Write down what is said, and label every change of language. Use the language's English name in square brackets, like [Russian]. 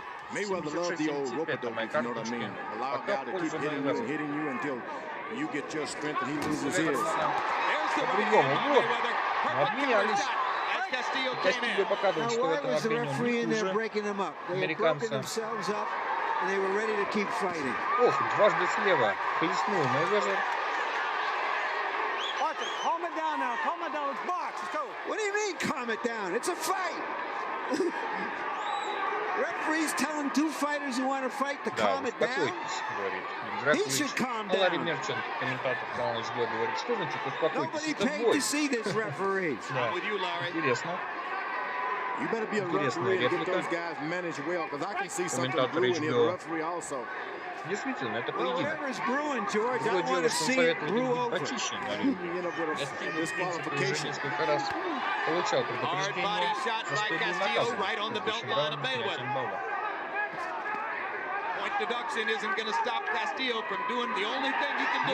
[English] Mayweather loves the old rope-a-dope, if you know what I mean. Allow a guy to keep hitting you until you get your strength and he loses his. There's the right hand by Mayweather. Perfect shot as Castillo came in. Now, why was the referee in there breaking them up? They had broken themselves up and they were ready to keep fighting. [Russian] Ох, дважды слева хлестнул Мейвезер. [English] Calm it down now. Calm it down. It's box. It's over. What do you mean, calm it down? It's a fight. Referees telling 2 fighters who want to fight to calm it down. He should calm down. [Russian] Ларри Мерчант, комментатор канала СГ, говорит, что значит успокойтесь, это бой. [English] Nobody paid to see this referee. [Russian] Интересно. [English] You better be a referee and get those guys managed well, because I can see something brewing in the referee also. [Russian] Действительно, это поединок. Другое дело, что он советует быть почище на ринге. Кастильо, в принципе, уже несколько раз получал предупреждение, за что был наказан. [English] Point deduction isn't going to stop Castillo from doing the only thing he can do.